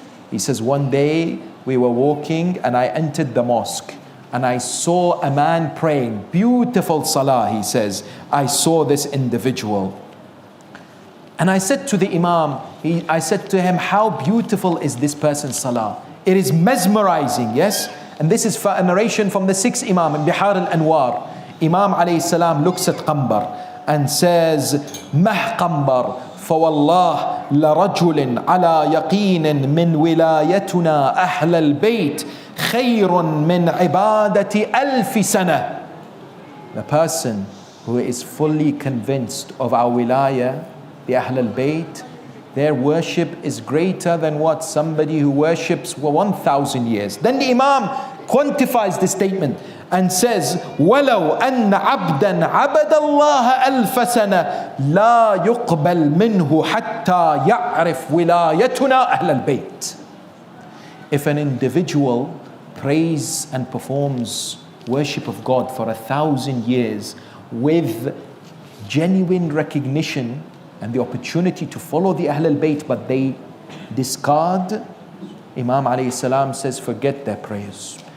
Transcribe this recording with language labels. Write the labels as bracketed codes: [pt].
[en] He says, one day we were walking and I entered the mosque and I saw a man praying, beautiful salah, he says. I saw this individual. And I said to the Imam, I said to him, how beautiful is this person's salah? It is mesmerizing, yes? And this is a narration from the 6th Imam in Bihar al-Anwar. Imam alayhi salam looks at Qanbar and says, [ar] Mah Qanbar, فوالله لرجل على يقين من ولايتنا أهل البيت خير من عبادة ألف سنة. [en] The person who is fully convinced of our wilayah, the Ahl al-Bayt, their worship is greater than what? Somebody who worships for 1,000 years. Then the Imam quantifies the statement and says, [ar] وَلَوْ أَنَّ عَبْدًا عَبَدَ اللَّهَ أَلْفَ سَنَةٍ لَا يُقْبَلْ مِنْهُ حَتَّى يَعْرِفْ وِلَايَتُنَا أَهْلَ الْبَيْتِ. [en] If an individual prays and performs worship of God for 1,000 years with genuine recognition and the opportunity to follow the Ahl al-Bayt, but they discard, Imam alayhi salam says, forget their prayers.